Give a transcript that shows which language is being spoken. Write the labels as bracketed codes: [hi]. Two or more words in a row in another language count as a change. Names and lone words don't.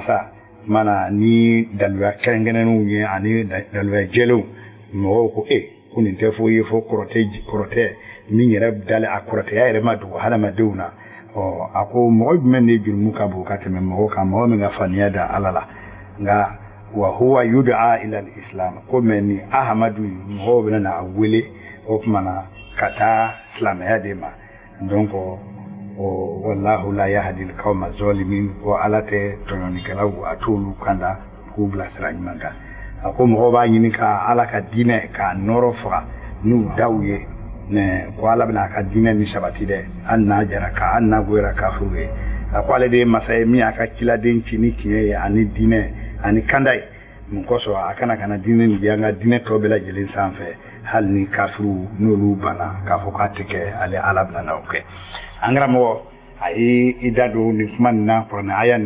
[bm] sa mana ni daluya kɛrɛnkɛrɛnnenw ye ani daluya jɛlenw mɔgɔw ko ko nin tɛ foyi ye fo kɔrɔtɛ min yɛrɛ dalen a kɔrɔtɛya yɛrɛ ma dogo hadamadenw na a ko mɔgɔ jumɛn de jurumu ka bon ka tɛmɛ mɔgɔ kan mɔgɔ min ka faniya da ala la nka [ar] وهو يدعى إلى الإسلام [bm] ko mɛ ni ahamadu mɔgɔw bɛna na a wele o kumana ka taa silamɛya de ma donc [ar] والله لا يهدي القوم الظالمين [bm] ko ala tɛ tɔɲɔnikɛlaw a t'olu kanda k'u bilasira ɲuman kan a ko mɔgɔw b'a ɲini ka ala ka diinɛ k'a nɔrɔ faga n'u daw ye ko ala bɛna a ka diinɛ ni sabati dɛ hali n'a jara hali n'a goyara kafuru ye a ko ale de ye masa ye min y'a ka ciladen ci ni tiɲɛ ye ani diinɛ ani kanda ye mun kosɔn a kana diinɛ nin di an ka diinɛ tɔ bɛɛ lajɛlen sanfɛ hali ni kafiru n'olu banna k'a fɔ k'a tɛ kɛ ale ala bɛna n'o kɛ an karamɔgɔ a ye i da don nin kuma nin na kuranɛ aya